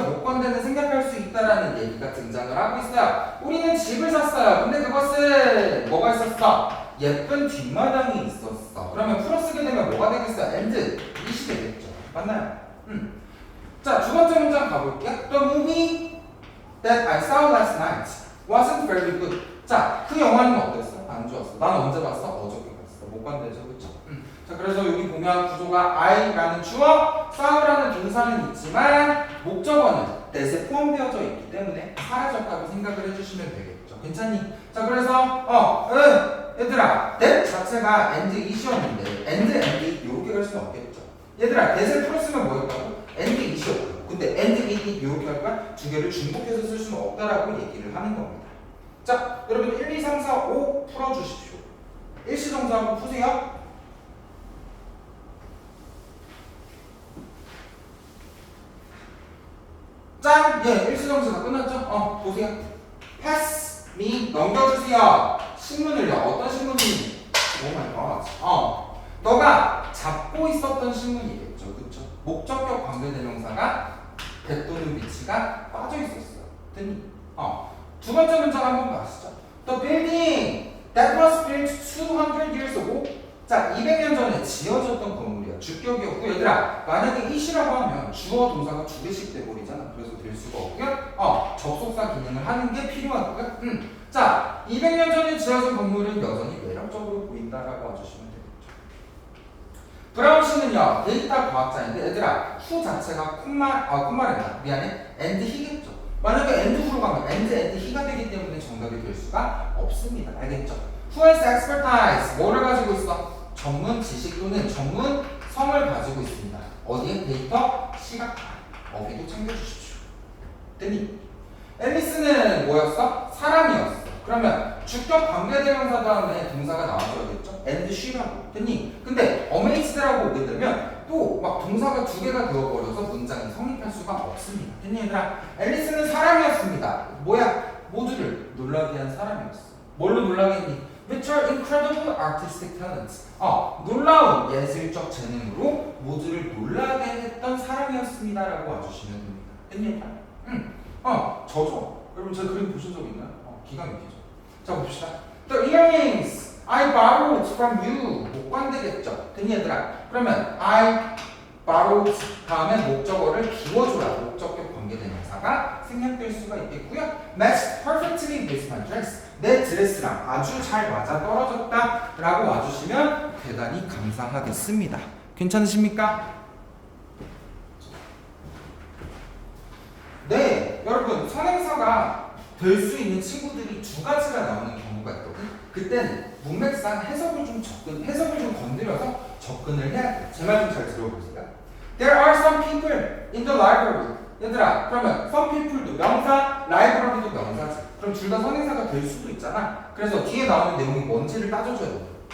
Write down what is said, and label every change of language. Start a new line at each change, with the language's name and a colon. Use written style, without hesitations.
Korean: 목관대는 생략할 수 있다라는 얘기가 등장을 하고 있어요. 우리는 집을 샀어요. 근데 그것은 뭐가 있었어? 예쁜 뒷마당이 있었어. 그러면 풀어쓰게 되면 뭐가 되겠어요? and it이 되겠죠. 맞나요? 자, 두 번째 문장 가볼게요.
English: The movie that I saw last night wasn't very good.
Korean: 자, 그 영화는 어땠어? 안 좋았어. 나는 언제 봤어? 어저께 봤어. 목관대죠, 그렇죠? 자, 그래서 여기 보면 구조가 I라는 주어, 싸우라는 동사는 있지만 목적어는 that에 포함되어져 있기 때문에 사라졌다고 생각을 해주시면 되겠죠. 괜찮니? 자, 그래서 얘들아, that 자체가 and it이었는데 and it 이렇게 갈 수는 없겠죠. 얘들아, that을 풀었으면 뭐였다고? and it이었고, 근데 and it 이렇게 할 거야? 두 개를 중복해서 쓸 수는 없다라고 얘기를 하는 겁니다. 자, 여러분 1, 2, 3, 4, 5 풀어주십시오. 일시정사 한번 푸세요. 짠! 예, 일시정지가 끝났죠? 보세요.
English: pass me,
Korean: 넘겨주세요. 신문을요. 어떤 신문이? 오 마이 갓. 너가 잡고 있었던 신문이겠죠. 그쵸? 목적격 관계대명사가 that 또는 which가 빠져 있었어요. 됐니? 두 번째 문장 한번 봐시죠.
English: The building that was built 200 years ago.
Korean: 자, 200년 전에 지어졌던 건물이야. 주격이었고, 얘들아, 만약에 it이라고 하면 주어 동사가 두 개씩 돼버리잖아. 그래서 될 수가 없고요. 접속사 기능을 하는 게 필요하고요. 자, 200년 전에 지어진 건물은 여전히 매력적으로 보인다라고 와주시면 되겠죠. 브라운 씨는요, 데이터 과학자인데, 얘들아, 후 자체가 콧말이다. 미안해. and he겠죠. 만약에 and 후로 가면 and he가 되기 때문에 정답이 될 수가 없습니다. 알겠죠?
English: Who has expertise?
Korean: 뭐를 가지고 있어? 전문 지식 또는 전문 성을 가지고 있습니다. 어디에? 데이터, 시각, 어휘도 챙겨주십시오. 됐니? 앨리스는 뭐였어? 사람이었어. 그러면 주격 관계대명사 다음에 동사가 나와줘야겠죠? and she라고. 됐니? 근데 amazed라고 오게 되면 또 막 동사가 두 개가 되어버려서 문장이 성립할 수가 없습니다. 됐니 얘들아? 앨리스는 사람이었습니다. 뭐야? 모두를 놀라게 한 사람이었어. 뭘로 놀라게 했니?
English: With her incredible artistic talents.
Korean: 놀라운 예술적 재능으로 모두를 놀라게 했던 사람이었습니다라고 와주시면 됩니다. 됐니? 저죠. 여러분 제 그림 보신 적 있나요? 기가 막히죠. 자 봅시다.
English: The earrings I borrowed from you.
Korean: 목관되겠죠. 됐니 얘들아? 그러면 I borrowed 다음에 목적어를 비워줘라. 목적격 관계대명사가 생략될 수가 있겠고요.
English: Matched perfectly with my dress.
Korean: 내 드레스랑 아주 잘 맞아 떨어졌다 라고 와주시면 대단히 감사하겠습니다. 괜찮으십니까? 네, 여러분 선행사가 될 수 있는 친구들이 두 가지가 나오는 경우가 있거든. 그때는 문맥상 해석을 좀 건드려서 접근을 해야 돼요. 제 말 좀 잘 들어보세요.
English: There are some people in the library.
Korean: 얘들아, 그러면 some people도 명사, library도 명사지. 그럼 둘 다 선행사가 될 수도 있잖아. 그래서 뒤에 나오는 내용이 뭔지를 따져줘야 돼요.